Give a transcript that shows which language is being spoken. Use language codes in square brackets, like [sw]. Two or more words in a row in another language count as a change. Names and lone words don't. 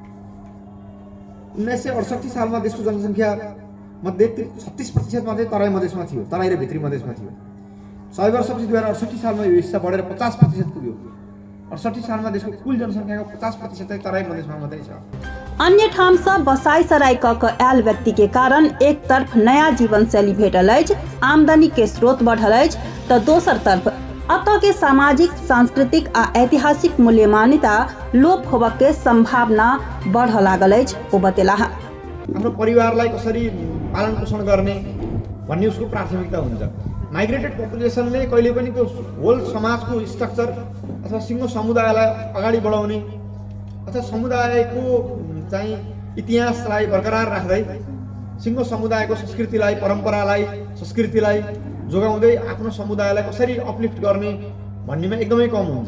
[ne] 1968 सालमा देशको जनसंख्या मध्ये 36% मात्रै तराई मधेसमा थियो, तराई र भित्री मधेसमा थियो। 100 वर्षपछि 2068 सालमा यो हिस्सा बढेर 50% पुग्यो। 68 सालमा देशको कुल जनसंख्याको 50% चाहिँ तराई मधेसमा मात्रै छ। [mai] अन्य ठाम से बसाई सराई क आयल व्यक्ति के कारण एक तरफ नया जीवन शैली भेटल अछि, आमदनी के स्रोत बढ़ल अछि त दोसर तरफ अतः के सामाजिक, सांस्कृतिक आ ऐतिहासिक मूल्य मान्यता लोप होबऽ के संभावना बढ़ लागल अछि। ओ बतेला [ne] हाम्रो परिवारलाई कसरी पालन पोषण गर्ने भन्ने उसको प्राथमिकता हुन्छ। [en] migrated population [ne] कहिले पनि त्यो होल समाजको स्ट्रक्चर अथवा सिङ्गो समुदायलाई अगाडि बढाउने अथवा समुदायको चाहिँ इतिहासलाई बरकरार राख्दै सिङ्गो समुदायको संस्कृतिलाई, परम्परालाई, संस्कृतिलाई जोगाउँदै आफ्नो समुदायलाई कसरी अपलिफ्ट गर्ने भन्नेमा एकदमै कम हुन्छ।